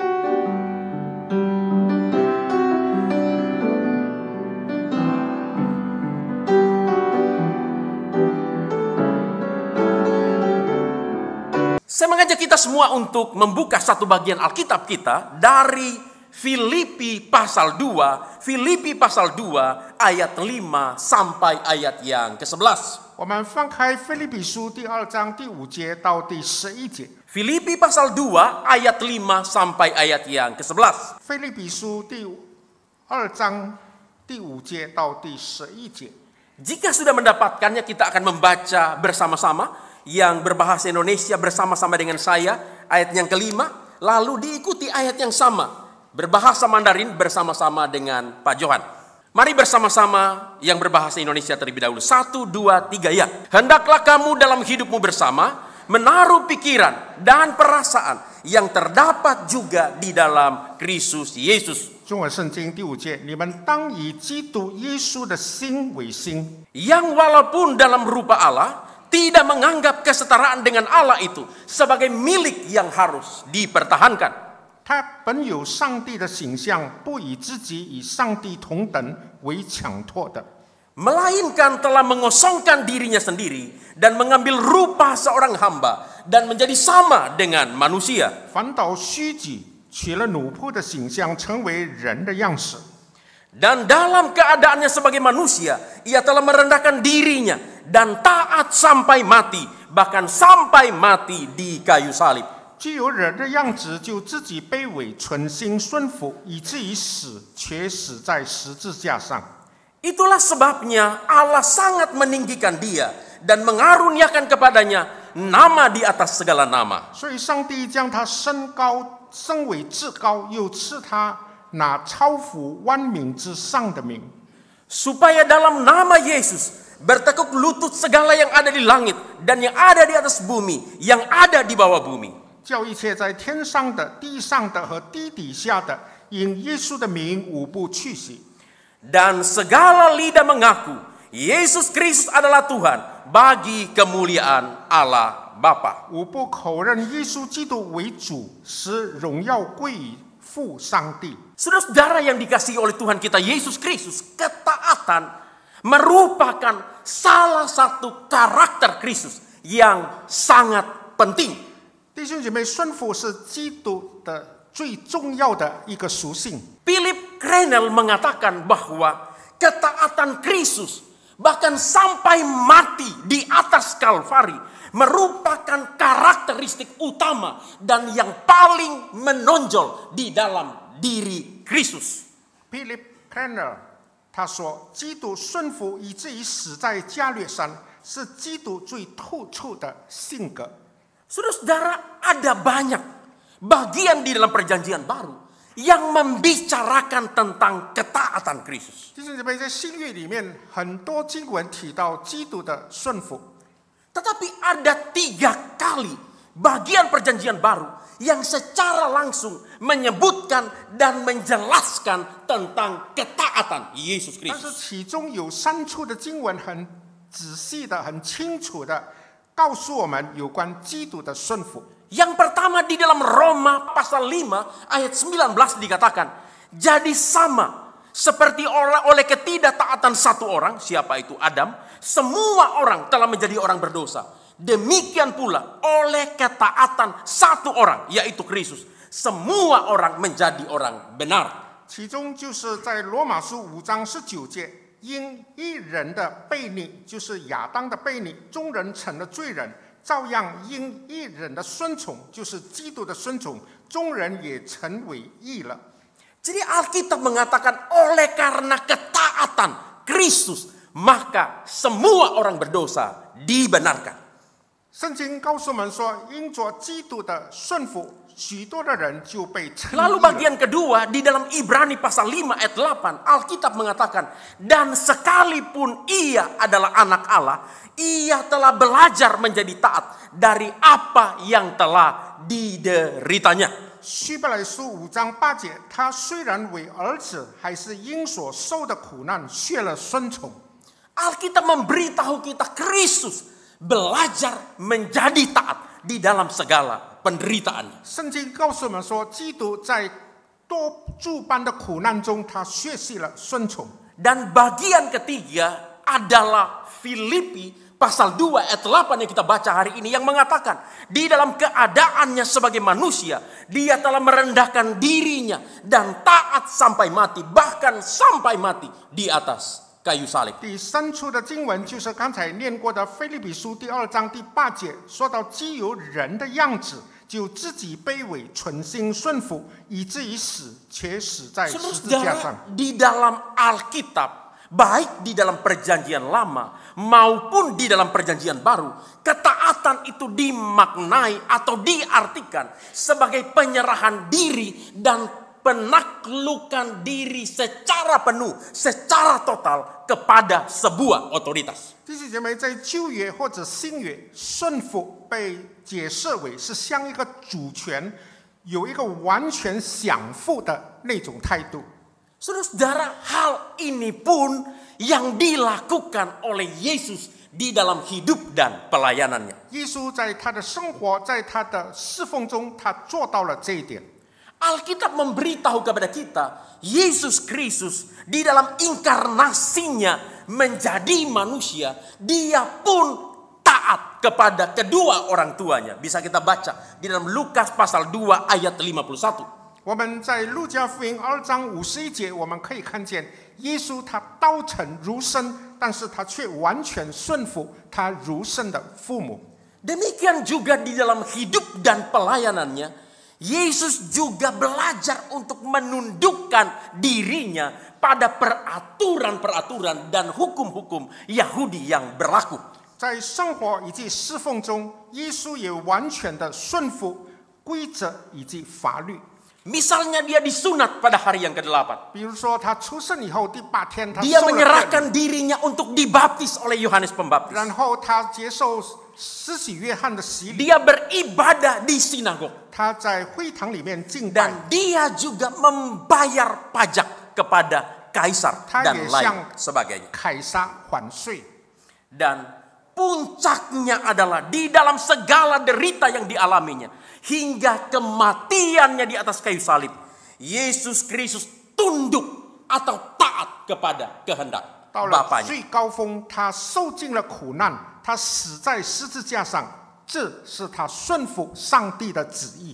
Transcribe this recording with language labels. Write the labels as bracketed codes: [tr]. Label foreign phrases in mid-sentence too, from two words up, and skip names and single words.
[id] Saya mengajak kita semua untuk membuka satu bagian Alkitab kita dari Filipi pasal 2, Filipi pasal 2 ayat 5 sampai ayat yang ke-11. [zh] 我们翻开腓立比书第2章第5节到第11节。 [id] Filipi pasal 2 ayat 5 sampai ayat yang ke-11. [zh] 腓立比书第2章第5节到第11节。 [id] Jika sudah mendapatkannya, kita akan membaca bersama-sama yang berbahasa Indonesia bersama-sama dengan saya ayat yang kelima, lalu diikuti ayat yang sama berbahasa Mandarin bersama-sama dengan Pak Johan. Mari bersama-sama yang berbahasa Indonesia terlebih dahulu. 1, 2, 3 ya. Hendaklah kamu dalam hidupmu bersama menaruh pikiran dan perasaan yang terdapat juga di dalam Kristus Yesus. [zh] 中文圣经第5节，你们当以基督耶稣的心为心， [id] Yang walaupun dalam rupa Allah tidak menganggap kesetaraan dengan Allah itu sebagai milik yang harus dipertahankan. [zh] 他本有上帝的形象，不以自己与上帝同等为强迫的， [id] Melainkan telah mengosongkan dirinya sendiri dan mengambil rupa seorang hamba dan menjadi sama dengan manusia. [zh] 反倒虚己，取了奴仆的形象，成为人的样式。 [id] Dan dalam keadaannya sebagai manusia, ia telah merendahkan dirinya dan taat sampai mati, bahkan sampai mati di kayu salib. [zh] 既有人的样子，就自己卑微，存心顺服，以至于死，却死在十字架上。 [id] Itulah sebabnya Allah sangat meninggikan dia dan mengaruniakan kepadanya nama di atas segala nama. [zh] 所以，上帝将他升为至高，又赐他那超乎万名之上的名， [id] Supaya dalam nama Yesus bertekuk lutut segala yang ada di langit dan yang ada di atas bumi, yang ada di bawah bumi. [zh] 叫一切在天上的、地上的和地底下的，因耶稣的名无不去洗。 [id] Dan segala lidah mengaku Yesus Kristus adalah Tuhan bagi kemuliaan Allah Bapa. [zh] 无不口认耶稣基督为主，使荣耀归于父上帝。 [id] Saudara-saudara yang dikasihi oleh Tuhan kita Yesus Kristus, ketaatan merupakan salah satu karakter Kristus yang sangat penting. [zh] 弟兄姐妹，顺服是基督的最重要的一个属性。 [id] Philip Crenel mengatakan bahwa ketaatan Kristus bahkan sampai mati di atas Kalvari merupakan karakteristik utama dan yang paling menonjol di dalam diri Kristus. [zh] Philip Crenel 他说，基督顺服以至于死在加略山，是基督最突出的性格。 [id] Saudara-saudara, ada banyak bagian di dalam perjanjian baru yang membicarakan tentang ketaatan Kristus. [zh] 弟兄姐妹，在新约里面，很多经文提到基督的顺服， [id] Tetapi ada 3 kali bagian perjanjian baru yang secara langsung menyebutkan dan menjelaskan tentang ketaatan Yesus [zh] 但是 [id] Kristus. [zh] 其中有3处的经文很仔细的、很清楚的告诉我们有关基督的顺服。 [id] Yang pertama di dalam Roma pasal 5 ayat 19 dikatakan, jadi sama Seperti oleh ketidaktaatan satu orang, siapa itu Adam, semua orang telah menjadi orang berdosa. Demikian pula oleh ketaatan satu orang, yaitu Kristus, semua orang menjadi orang benar. [zh] 其中就是在罗马书5章19节，因一人的悖逆，就是亚当的悖逆，众人成了罪人；照样因一人的顺从，就是基督的顺从，众人也成为义了。 [id] Jadi Alkitab mengatakan oleh karena ketaatan Kristus, maka semua orang berdosa dibenarkan. [zh] 圣经告诉我们说，因着基督的顺服，许多的人就被称义 [id] Lalu [zh] 了。 [id] bagian kedua di dalam Ibrani pasal 5 ayat 8, Alkitab mengatakan, dan sekalipun ia adalah anak Allah, ia telah belajar menjadi taat dari apa yang telah dideritanya. [zh] 希伯来书5章8节，他虽然为儿子，还是因所受的苦难学了顺从。 [id] Alkitab memberitahu kita Kristus belajar menjadi taat di dalam segala penderitaan. [zh] 圣经告诉我们说，基督在多诸般的苦难中，他学习了顺从。 [id] Dan bagian ketiga adalah Filipi pasal 2 ayat 8 yang kita baca hari ini, yang mengatakan di dalam keadaannya sebagai manusia, dia telah merendahkan dirinya dan taat sampai mati, bahkan sampai mati di atas kayu salib. [zh] 第三处的经文就是刚才念过的腓立比书第2章第8节，说到既有人的样子，就自己卑微，存心顺服，以至于死，且死在十字架上。 [id] Saudara, di dalam Alkitab, baik di dalam perjanjian lama maupun di dalam perjanjian baru, ketaatan itu dimaknai atau diartikan sebagai penyerahan diri dan penaklukan diri secara penuh, secara total kepada sebuah otoritas. [zh] 弟兄姐妹，在旧约或者新约，顺服被解释为是向一个主权有一个完全降服的那种态度。 [id] Saudara, hal ini pun yang dilakukan oleh Yesus di dalam hidup dan pelayanannya. [zh] 耶稣在他的生活，在他的侍奉中，他做到了这一点。 [id] Alkitab memberitahu kepada kita, Yesus Kristus di dalam inkarnasinya menjadi manusia, dia pun taat kepada kedua orang tuanya. Bisa kita baca di dalam Lukas pasal 2 ayat 51. [zh] 我们在路加福音2章51节，我们可以看见耶稣他道成如身，但是他却完全顺服他如身的父母。 [id] Demikian juga di dalam hidup dan pelayanannya, Yesus juga belajar untuk menundukkan dirinya pada peraturan-peraturan dan hukum-hukum Yahudi yang berlaku. [zh] 在生活以及侍奉中，耶稣也完全的顺服规则以及法律。 [id] Misalnya dia disunat pada hari yang ke-8. [zh] 比如说，他出生以后第8天，他 [id] Dia [zh] 受了 [id] menyerahkan dirinya untuk dibaptis oleh Yohanes Pembaptis. [zh] 然后他接受施洗约翰的洗礼， [id] Dia beribadah di sinagog. [zh] 他在会堂里面敬拜， [id] Dan dia juga membayar pajak kepada kaisar dan lain sebagainya. [zh] 凯撒还税。 [id] Dan puncaknya adalah di dalam segala derita yang dialaminya, hingga kematiannya di atas kayu salib, Yesus Kristus tunduk atau taat kepada kehendak [zh] 到了 [id] Bapaknya. [zh] 最高峰，他受尽了苦难，他死在十字架上，这是他顺服上帝的旨意。